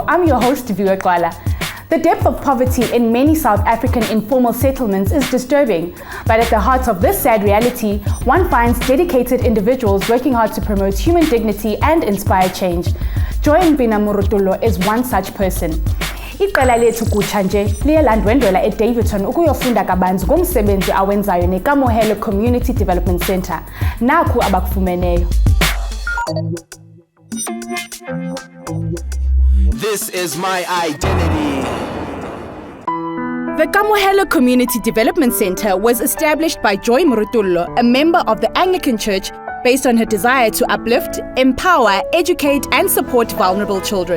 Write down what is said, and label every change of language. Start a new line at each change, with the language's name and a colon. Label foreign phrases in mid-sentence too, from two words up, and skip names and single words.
English: I'm your host, Viwe. The depth of poverty in many South African informal settlements is disturbing, but at the heart of this sad reality, one finds dedicated individuals working hard to promote human dignity and inspire change. Joy Mbethe is one such person.
Xhosa: Iqela lethu kutsha nje liye landwendwela eDavidton ukuyofunda kabanzi ngomsebenzi awenzayo neKamohelo Community Development Center. Naku abakufumeneyo.
English: This is my identity. The Kamohelo Community Development Center was established by Joy Mrutullo, a member of the Anglican Church, based on her desire to uplift, empower, educate, and support vulnerable children.